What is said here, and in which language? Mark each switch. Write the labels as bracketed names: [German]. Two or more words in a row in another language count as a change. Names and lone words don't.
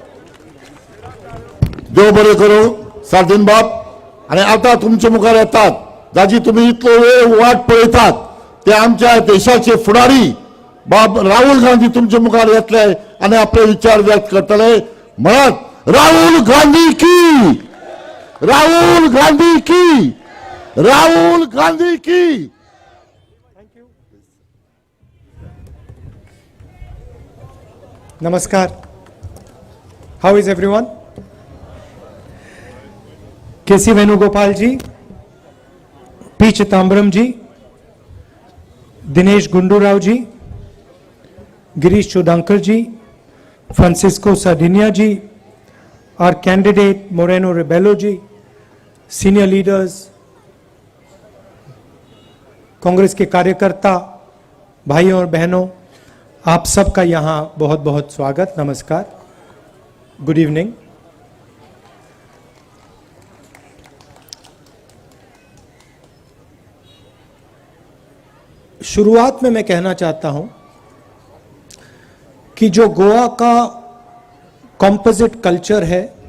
[Konkani] देव बरें करूं सार्दीन बाब. आनी आतां तुमचे मुखार येतात जाची तुमी इतलो वेळ वाट पळयतात ते आमच्या देशाचे फुडारी बाब राहुल गांधी तुमचे मुखार येतले आनी आपले विचार व्यक्त करतले. म्हणत राहुल गांधी की, राहुल गांधी की, राहुल गांधी की. [English] Namaskar. How is everyone? KC Venugopal ji, P. Chitambram ji, Dinesh Gundurao ji, Girish Chodankar ji, Francisco Sardinia ji, our candidate Moreno Rebelo ji, senior leaders, [Hindi] कांग्रेस के कार्यकर्ता भाइयों और बहनों, आप सबका यहाँ बहुत बहुत स्वागत, नमस्कार, [English] good evening. [Hindi] शुरुआत में मैं कहना चाहता हूं कि जो गोवा का [English] composite culture [Hindi] है,